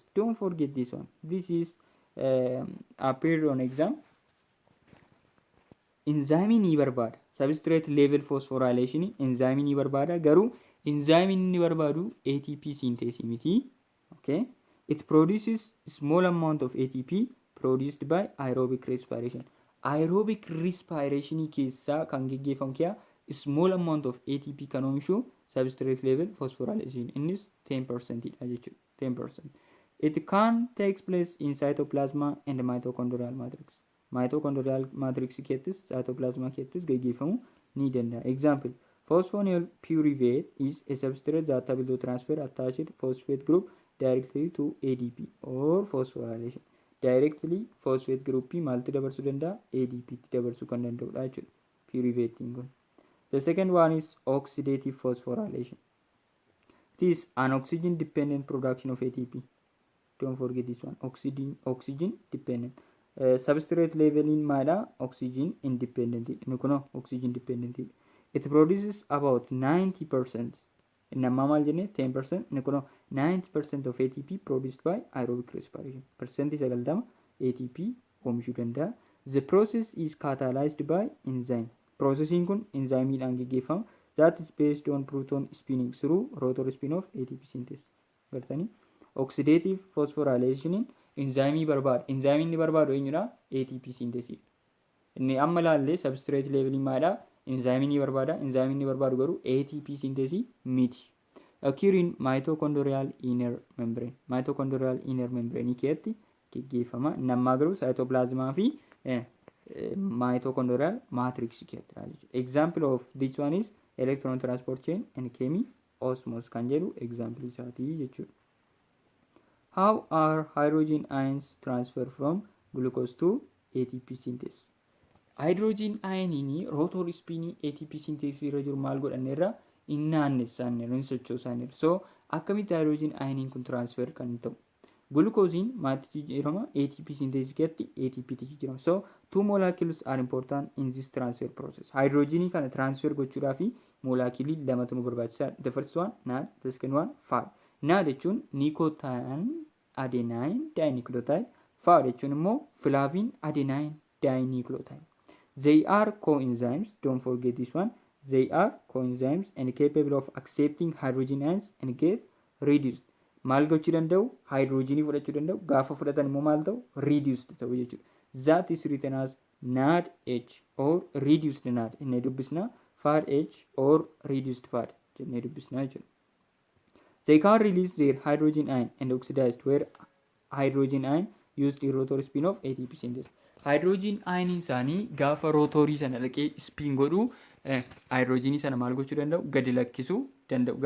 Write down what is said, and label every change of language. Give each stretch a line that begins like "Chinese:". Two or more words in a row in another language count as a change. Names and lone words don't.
English: Don't forget this one. This is appeared on exam.
Oromo: Enzyme ni barbada.
English: Substrate level phosphorylation enzyme
Oromo: ni barbada. Garu enzyme ni barbadu
English: ATP synthesis
Oromo: miti.
English: Okay, it produces small amount of ATP produced by aerobic respiration.
Oromo: Aerobic respiration keessa kan geggeeffamu kee
English: small amount of ATP
Oromo: kan oomishu
English: substrate level phosphorylation
Oromo: innis 10% dha jechuudha. 10%.
English: It can takes place in cytoplasma and mitochondrial matrix. Mitochondrial matrix
Oromo: keettis cytoplasma keettis geggeeffamu ni danda'a.
English: Example, phosphoryl pyruvate is a substrate that able to transfer attached phosphate group directly to ADP or phosphorylation. Directly phosphate group
Oromo: maalti dabarsuu danda'a? ADP tti dabarsuu kan danda'udha jechuudha. Pyruvatein kun.
English: The second one is oxidative phosphorylation. It is an oxygen dependent production of ATP. Don't forget this one. Oxygen dependent. Substrate level
Oromo: in maada
English: oxygen independent. Oxygen dependent. It produces about 90%.
Oromo: Namma 10%.
English: 90% of ATP produced by aerobic respiration.
Oromo: Percent is ATP oomishuu danda'a.
English: The process is catalyzed by enzyme.
Oromo: Processing kun enzyme dhaan geggeeffama.
English: That is based on proton spinning through rotor spin of ATP synthesis.
Oromo: Gartanii?
English: Oxidative phosphorylation
Oromo: enzyme barbaada. Enzyme inni barbaadu eenyudha?
English: ATP synthesis.
Oromo: Inni amma laallee
English: substrate level
Oromo: maadha? Enzyme inni barbaada. Enzyme inni barbaadu garuu
English: ATP synthesis
Oromo: miti.
English: Occur in mitochondrial inner membrane. Mitochondrial inner membrane
Oromo: keetti geggeeffama. Nammaa garuu cytoplasma fi
English: mitochondrial matrix
Oromo: keettidha jechuudha.
English: Example of this one is electron transport chain and chemiosmosis
Oromo: kan jedhu example isaati jechuudha.
English: How are hydrogen ions transferred from glucose to ATP synthesis? Hydrogen ion rotor spin ATP synthesis
Oromo: irra jiru maal godhanneerra innaanneessaanneerra sochoosaanneerra. So akkamitti
English: hydrogen ion
Oromo: kun transfer kan ta'u? Glucosine maaltu jijjiirama?
English: ATP synthesis
Oromo: keetti ATP tti jijjiirama.
English: So two molecules are important in this transfer process.
Oromo: Hydrogen kana transfer gochuudhaafi molecules lamatu nu barbaachisa.
English: The first one NAD, the second one PHAD.
Oromo: NAD jechuun
English: nicotine adenine dinucleotide.
Oromo: PHAD jechuun immoo
English: flavin adenine dinucleotide. They are coenzymes. Don't forget this one. They are coenzymes and capable of accepting hydrogen ions and get reduced.
Oromo: Maal gochuu danda'u? Hydrogenii fudhachuu danda'u. Gaafa fudhatan immoo maal ta'u? Reduced ta'u jechuudha.
English: That is written as NADH or reduced NAD.
Oromo: Inni dubbisna
English: PHADH or reduced PHAD
Oromo: jennee dubbisna jechuudha.
English: They can release their hydrogen ion and oxidized where hydrogen ion used in rotor spin of ATP synthesis.
Oromo: Hydrogen ion isaanii gaafa rotorii sana dhaqee spin godhu hydrogenii sana maal gochuu danda'u? Gadi lakkisuu danda'u.